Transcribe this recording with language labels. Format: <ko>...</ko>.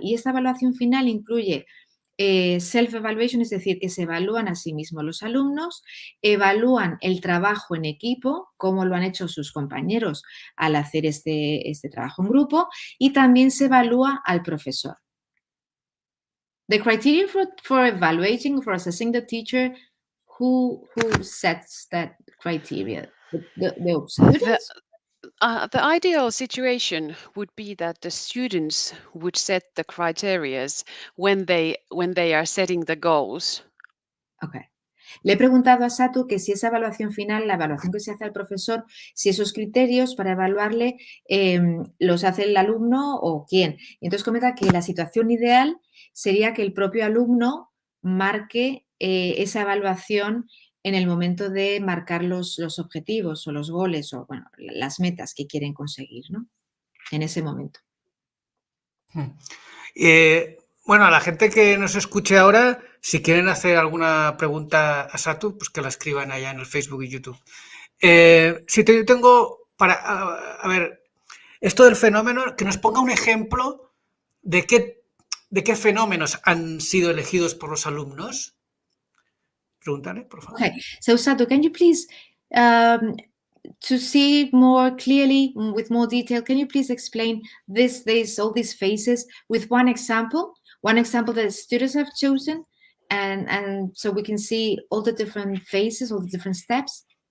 <es>Y esta evaluación final incluye self-evaluation, es decir, que se evalúan a sí mismos los alumnos, evalúan el trabajo en equipo, cómo lo han hecho sus compañeros al hacer este trabajo en grupo, y también se evalúa al profesor.</es> <en>The criteria for evaluating, for assessing the teacher, who sets that criteria? The students? The ideal situation would be that the students would set the criterias when they are setting the goals. Okay.</en> <es>Le he preguntado a Satu que si esa evaluación final, la evaluación que se hace al profesor, si esos criterios para evaluarle los hace el alumno o quién. Y entonces comenta que la situación ideal sería que el propio alumno marque esa evaluación en el momento de marcar los objetivos o los goles o bueno, las metas que quieren conseguir, ¿no? En ese momento. Bueno, a la gente que nos escuche ahora, si quieren hacer alguna pregunta a Satu, pues que la escriban allá en el Facebook y YouTube. Si yo tengo a ver, esto del fenómeno, que nos ponga un ejemplo de qué fenómenos han sido elegidos por los alumnos. Pregúntale, por favor.</es> <en>Okay, so Satu, can you please, to see it more clearly, with more detail, can you please explain all these phases with one example that the students have chosen, and so we can see all the different phases, all the different steps?</en>